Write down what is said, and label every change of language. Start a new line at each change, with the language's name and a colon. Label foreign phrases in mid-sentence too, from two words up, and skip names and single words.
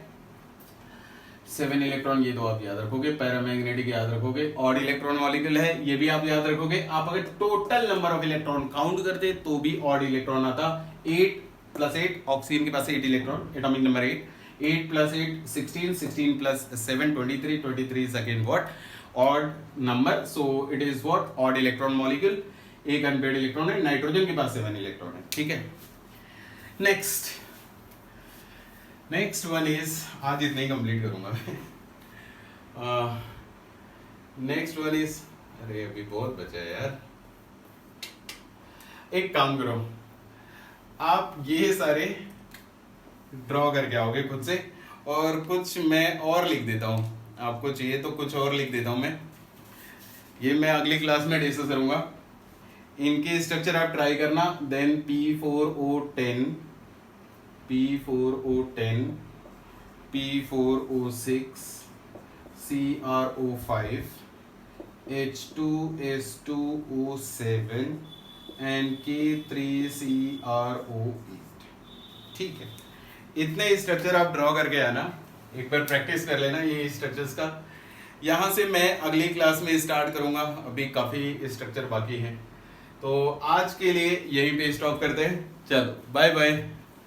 Hindi: 7 इलेक्ट्रॉन, ये तो आप याद रखोगे, पैरामैग्नेटिक याद रखोगे,
English: odd electron molecule
Hindi: है, ये भी आप याद रखोगे। आप अगर
English: total number of electron count
Hindi: करते तो भी
English: odd electron
Hindi: आता।
English: 8 + 8, ऑक्सीजन
Hindi: के पास
English: 8 electron, atomic number 8, 8 + 8 16, 16 + 7 23, 23 is again what odd number, so it is what odd electron molecule,
Hindi: एक
English: unpaired electron
Hindi: है। नाइट्रोजन के पास 7 इलेक्ट्रॉन है, ठीक है।
English: next one is,
Hindi: आज इतना ही कंप्लीट करूंगा मैं।
English: next one is,
Hindi: अरे अभी बहुत बचा है यार। एक काम करो, आप ये सारे ड्रॉ करके आओगे खुद से, और कुछ मैं और लिख देता हूं, आपको चाहिए तो कुछ और लिख देता हूं मैं। ये मैं अगली क्लास में डिस्कस करूंगा। इनके स्ट्रक्चर आप ट्राई करना। देन P4O10, P4O10, P4O6, CrO5, H2S2O7 and K3CrO8, ठीक है। इतने स्ट्रक्चर आप ड्रॉ करके आना, एक बार प्रैक्टिस कर लेना ये स्ट्रक्चर्स का। यहाँ से मैं अगली क्लास में स्टार्ट करूँगा, अभी काफ़ी स्ट्रक्चर बाकी हैं। तो आज के लिए यहीं पे स्टॉप करते हैं, चलो
English: bye bye.